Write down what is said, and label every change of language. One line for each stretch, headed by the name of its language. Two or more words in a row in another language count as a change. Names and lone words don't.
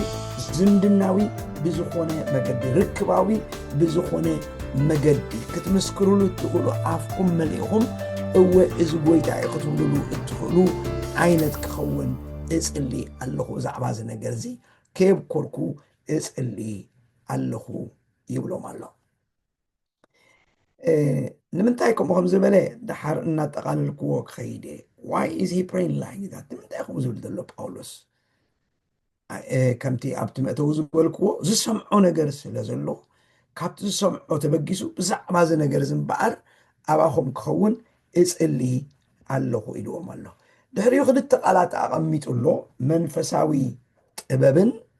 Tigrinya: ዝምድናዊ ብዝኾነ መገዲ ርክባዊ ብዝኾነ መገዲ ክትምስክሩሉ እትኽእሉ ኣፍኩም መሊእኹም እወ እዚ ጎይታ ክትብልሉ እትኽእሉ ዓይነት ክኸውን እጽሊ ኣለኹ ብዛዕባ እዚ ነገር እዚ ከየብኮልኩ እጽሊ ኣለኹ ይብሎም ኣሎ። ንምንታይ ከምኡ ዝበለ ድሓር እናጠቓልልክዎ ክኸይድ
English: why is he praying like that?
Tigrinya: ንምንታይ ከምኡ ዝብል ዘሎ ጳውሎስ ከምቲ ኣብቲ መእተዊ ዝበልክዎ ዝሰምዖ ነገር ስለ ዘሎ ካብቲ ዝሰምዖ ተበጊሱ ብዛዕባ እዚ ነገር ዝምበኣር ኣባኹም ክኸውን እጽሊ ኣለኹ ኢልዎም ኣሎ። ድሕሪኡ ክልተ ቃላት ኣቐሚጡሎ መንፈሳዊ ጥበብን